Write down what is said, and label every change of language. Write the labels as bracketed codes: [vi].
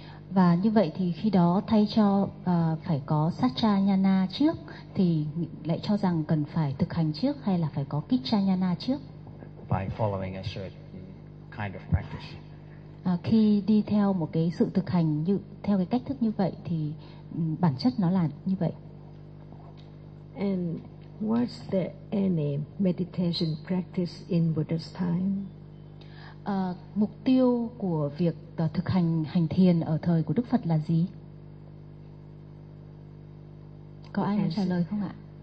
[vi] Và như vậy thì khi đó thay cho phải có satchanyana trước thì lại cho rằng cần phải thực hành trước hay là phải có kichayana trước. [en] By following a certain kind of practice. [vi] Khi đi theo một cái sự thực hành như theo cái cách thức như vậy thì bản chất nó là như vậy. [en] And was there any meditation practice in Buddha's time? [vi] Mục tiêu của việc thực hành hành thiền ở thời của Đức Phật là gì? Có ai muốn trả lời không ạ?